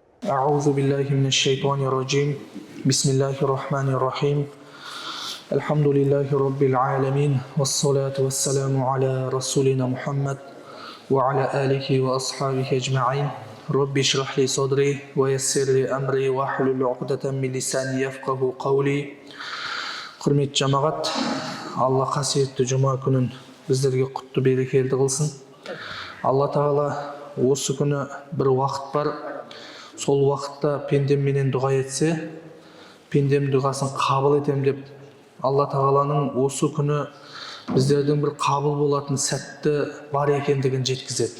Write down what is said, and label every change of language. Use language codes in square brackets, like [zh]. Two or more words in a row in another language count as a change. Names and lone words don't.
[ar] أعوذ بالله من الشيطان الرجيم بسم الله الرحمن الرحيم الحمد لله رب العالمين والصلاة والسلام على رسولنا محمد وعلى آله وأصحابه أجمعين رب اشرح لي صدري ويسر لي أمري واحلل عقدة من لساني يفقهوا قولي. [kk] Құрметті жамағат, Алла қасиетті жұма күнін біздерге құтты берекелі қылсын. Алла Тағала осы күні бір уақыт бар, сол уақытта пендемменен дұға етсе, пендем дұғасын қабыл етем деп, Алла Тағаланың осы күні біздердің бір қабыл болатын сәтті бар екендігін жеткізеді.